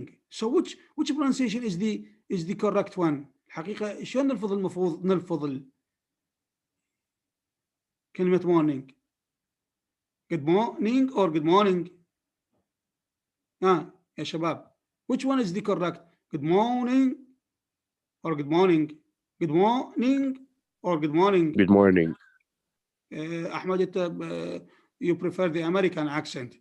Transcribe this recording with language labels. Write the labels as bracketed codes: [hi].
[en] So which pronunciation is the correct one? [ar] الحقيقة شلون نلفظ المفروض نلفظ كلمة morning? [en] Good morning or good morning? يا شباب, which one is the correct? Good morning or good morning? Good morning or good morning? Good morning. أحمد, you prefer the American accent.